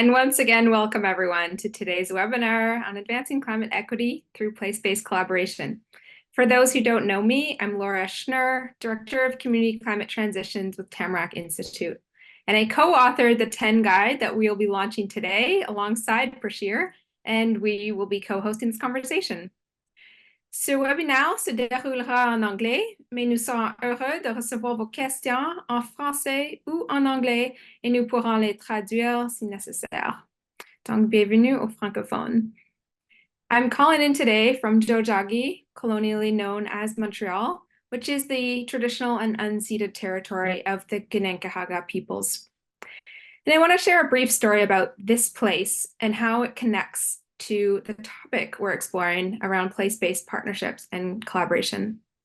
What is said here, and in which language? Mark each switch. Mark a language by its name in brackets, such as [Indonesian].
[English] And once again, welcome everyone to today's webinar on advancing climate equity through place-based collaboration. For those who don't know me, I'm Laura Schnurr, Director of Community Climate Transitions with Tamarack Institute. And I co-authored the 10 guide that we'll be launching today alongside Prachir, and we will be co-hosting this conversation. [French] Ce webinaire se déroulera en anglais, mais nous sommes heureux de recevoir vos questions en français ou en anglais et nous pourrons les traduire si nécessaire. Donc, bienvenue aux francophones. [English] I'm calling in today from Tiohtià:ke, colonially known as Montreal, which is the traditional and unceded territory of the Kanien'kehá:ka peoples. And I want to share a brief story about this place and how it connects to the topic we're exploring around place-based partnerships and collaboration.